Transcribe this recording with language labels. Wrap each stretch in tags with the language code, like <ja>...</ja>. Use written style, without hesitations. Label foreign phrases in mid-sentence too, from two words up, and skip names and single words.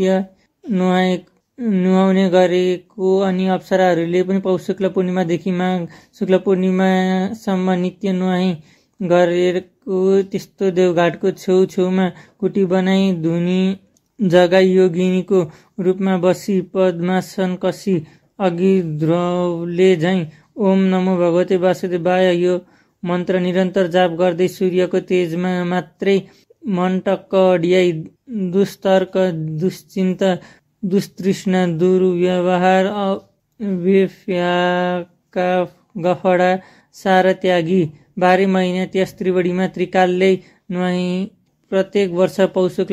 <ne>नुहाउने गरेको अनि अप्सराहरूले पनि पौष शुक्ल पूर्णिमादेखि माघ शुक्ल पूर्णिमासम्म नित्य नुहाई गरेको त्यस्तो देवघाटको छेउछेउमा कुटी बनाई धुनी जगा योगिनीको रूपमा बसी पद्मासन कसी अघि ध्रुवले झैँ</ne> <sa>ओम नमो भगवते वासुदेवाय</sa> <ne>यो मन्त्र निरन्तर जाप गर्दै सूर्यको तेजमा मात्रै मन टक्क अडियाई दुस्तर्क दुश्चिन्ता दुस्तृष्णा दुर्व्यवहार बेफ्याका गफडा सारा त्यागी 12 महिना त्यस त्रिवेणीमा त्रिकालले नुहाई प्रत्येक वर्ष पौष शुक्ल</ne>